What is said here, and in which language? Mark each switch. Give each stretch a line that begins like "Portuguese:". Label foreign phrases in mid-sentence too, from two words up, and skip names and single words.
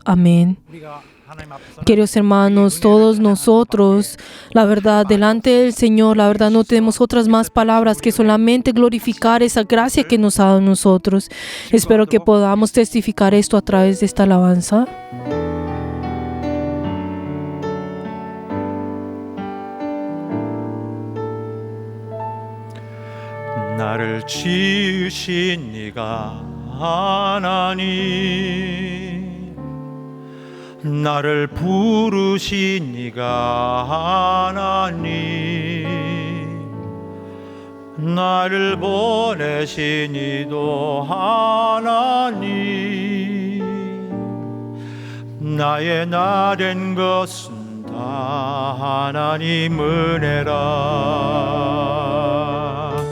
Spanish: Amén. Queridos hermanos, todos nosotros, la verdad, delante del Señor, la verdad, no tenemos otras más palabras que solamente glorificar esa gracia que nos ha dado a nosotros. Espero que podamos testificar esto a través de esta alabanza.
Korean: 나를 지으신 네가 하나님, 나를 부르신 네가 하나님, 나를 보내신 이도 하나님, 나의 나 된 것은 다 하나님 은혜라.